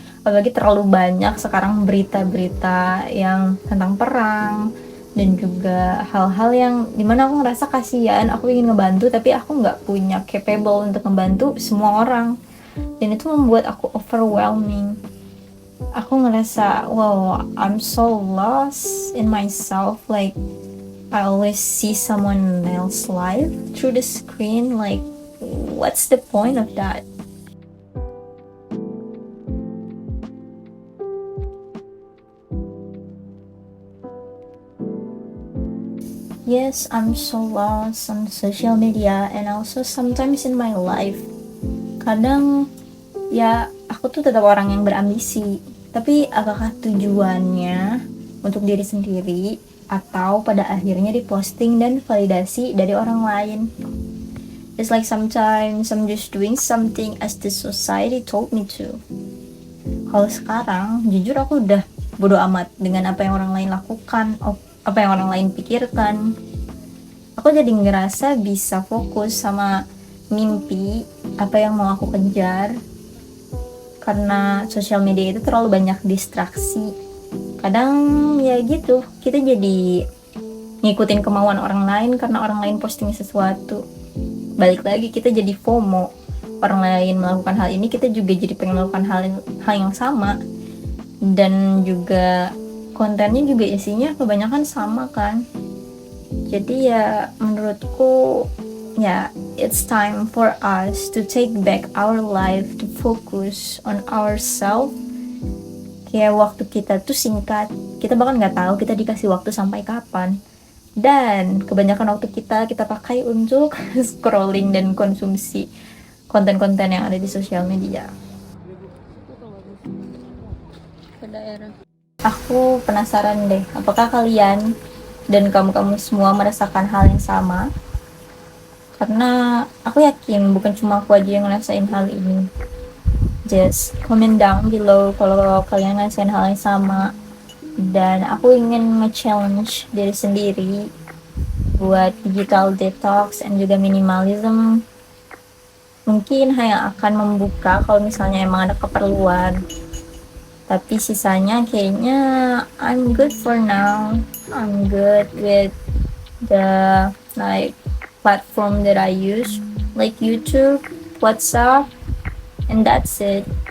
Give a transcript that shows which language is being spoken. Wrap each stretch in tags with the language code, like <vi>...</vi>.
<id>Apalagi terlalu banyak sekarang berita-berita yang tentang perang dan juga hal-hal yang dimana aku ngerasa kasihan, aku ingin ngebantu tapi aku gak punya capable untuk ngebantu semua orang, dan itu membuat aku overwhelming. Aku ngerasa</id> <en>wow, I'm so lost in myself. Like, I always see someone else's life through the screen. Like, what's the point of that? Yes, I'm so lost on social media and also sometimes in my life.</en> <id>Kadang ya aku tuh tetap orang yang berambisi, tapi apakah tujuannya untuk diri sendiri atau pada akhirnya diposting dan validasi dari orang lain?</id> <en>It's like sometimes I'm just doing something as the society told me to.</en> <id>Kalau sekarang, jujur aku udah bodo amat dengan apa yang orang lain lakukan, apa yang orang lain pikirkan. Aku jadi ngerasa bisa fokus sama mimpi, apa yang mau aku kejar. Karena sosial media itu terlalu banyak distraksi. Kadang ya gitu, kita jadi ngikutin kemauan orang lain karena orang lain posting sesuatu. Balik lagi, kita jadi FOMO. Orang lain melakukan hal ini, kita juga jadi pengen melakukan hal yang sama. Dan juga kontennya juga isinya kebanyakan sama kan. Jadi ya menurutku ya</id> <en>it's time for us to take back our life, to focus on ourselves.</en> <id>Kayak waktu kita tuh singkat, kita bahkan nggak tahu kita dikasih waktu sampai kapan. Dan kebanyakan waktu kita pakai untuk scrolling dan konsumsi konten-konten yang ada di sosial media. Aku penasaran deh, apakah kalian dan kamu-kamu semua merasakan hal yang sama? Karena aku yakin bukan cuma aku aja yang ngerasain hal ini.</id> <en>Just comment down below</en> <id>kalau kalian ngerasain hal yang sama. Dan aku ingin nge-challenge diri sendiri buat digital detox and juga minimalism. Mungkin hanya akan membuka kalau misalnya emang ada keperluan. Tapi sisanya kayaknya</id> <en>I'm good for now. I'm good with the like platform that I use, like YouTube, WhatsApp, and that's it.</en>